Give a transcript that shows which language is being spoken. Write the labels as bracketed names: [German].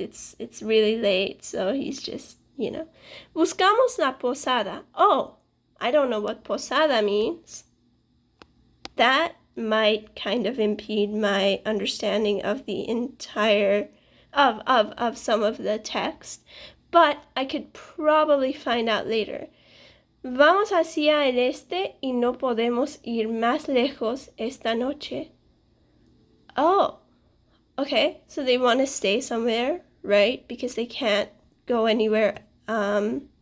[English] It's really late, so he's just, you know. [Spanish] Buscamos la posada. [English] Oh, I don't know what posada means. That might kind of impede my understanding of the entire of some of the text, but I could probably find out later. [Spanish] Vamos hacia el este y no podemos ir más lejos esta noche. [English] Oh, okay, so they want to stay somewhere, right? Because they can't go anywhere else.